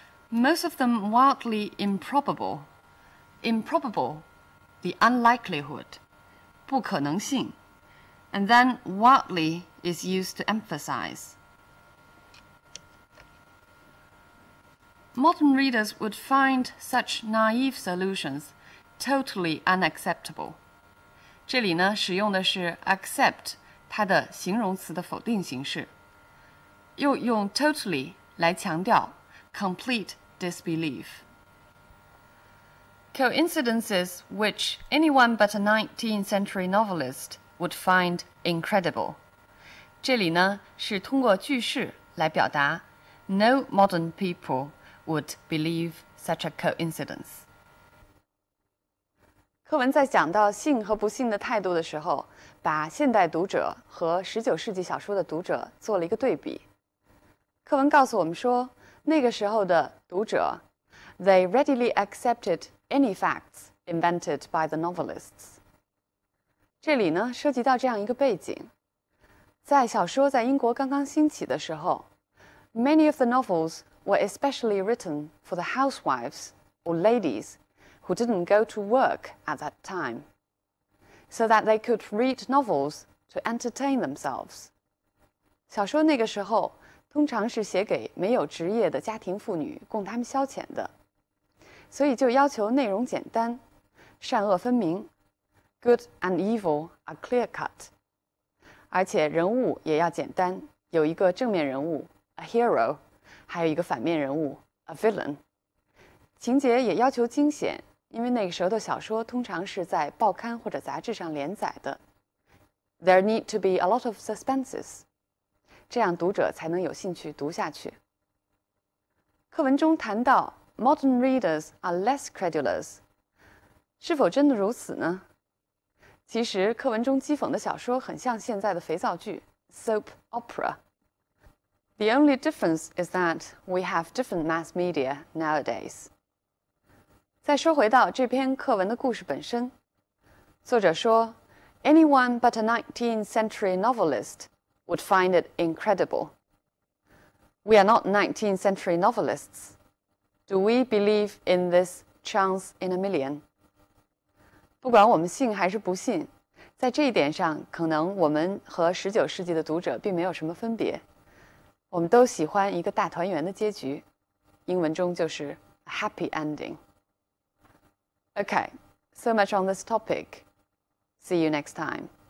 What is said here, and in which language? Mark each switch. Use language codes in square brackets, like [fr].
[en] Most of them wildly improbable. Improbable, the unlikelihood, [zh] 不可能性。 [en] And then wildly is used to emphasize. Modern readers would find such naive solutions totally unacceptable. [zh] 这里呢，使用的是 accept 它的形容词的否定形式，又用 totally 来强调 [en] complete disbelief. Coincidences which anyone but a 19th century novelist would find incredible. [zh] 这里呢，是通过句式来表达 [en] no modern people would believe such a coincidence. [zh] 课文在讲到信和不信的态度的时候，把现代读者和19世纪小说的读者做了一个对比。课文告诉我们说，那个时候的读者 [en] they readily accepted any facts invented by the novelists. [zh] 这里呢，涉及到这样一个背景，在小说在英国刚刚兴起的时候 [en] many of the novels were especially written for the housewives or ladies who didn't go to work at that time, so that they could read novels to entertain themselves. [zh] 小说那个时候通常是写给没有职业的家庭妇女，供她们消遣的，所以就要求内容简单，善恶分明 ， [en] good and evil are clear-cut， [zh] 而且人物也要简单，有一个正面人物 a hero， 还有一个反面人物 a villain， 情节也要求惊险。因为那个时候的小说通常是在报刊或者杂志上连载的， [en] There need to be a lot of suspenses. [zh] 这样读者才能有兴趣读下去。课文中谈到 [en] modern readers are less credulous， [zh] 是否真的如此呢？其实课文中讥讽的小说很像现在的肥皂剧 soap opera. [en] The only difference is that we have different mass media nowadays. [zh] 再说回到这篇课文的故事本身，作者说 [en] Anyone but a 19th century novelist would find it incredible. We are not 19th century novelists. Do we believe in this chance in a million? [zh] 不管我们信还是不信，在这一点上，可能我们和19世纪的读者并没有什么分别。我们都喜欢一个大团圆的结局，英文中就是 [en] a happy ending. Okay, so much on this topic. See you next time.